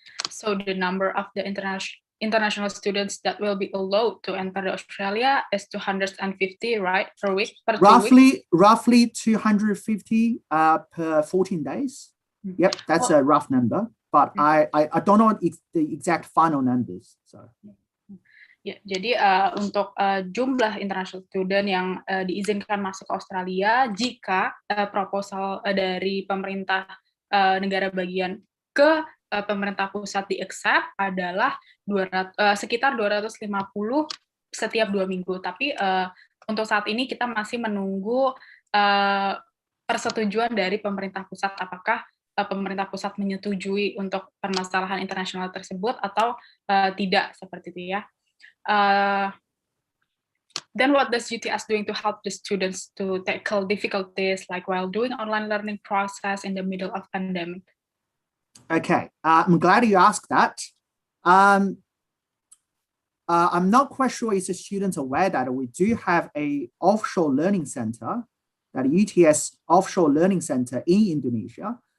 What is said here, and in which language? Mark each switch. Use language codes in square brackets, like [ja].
[en] So the number of the international students that will be allowed to enter Australia is 250, right, per week? Roughly 250 per 14 days. Yep, that's a rough number, but I don't know the exact final numbers. So. [id] Ya, jadi untuk jumlah international student yang diizinkan masuk ke Australia jika proposal dari pemerintah negara bagian ke pemerintah pusat di-accept adalah sekitar 250 setiap 2 minggu. Tapi untuk saat ini kita masih menunggu persetujuan dari pemerintah pusat, apakah pemerintah pusat menyetujui untuk permasalahan internasional tersebut atau tidak, seperti itu ya. [en] Then what does UTS doing to help the students to tackle difficulties like while doing online learning process in the middle of pandemic? Okay, I'm glad you asked that. I'm not quite sure if the students are aware that we do have a offshore learning center, that UTS offshore learning center in Indonesia.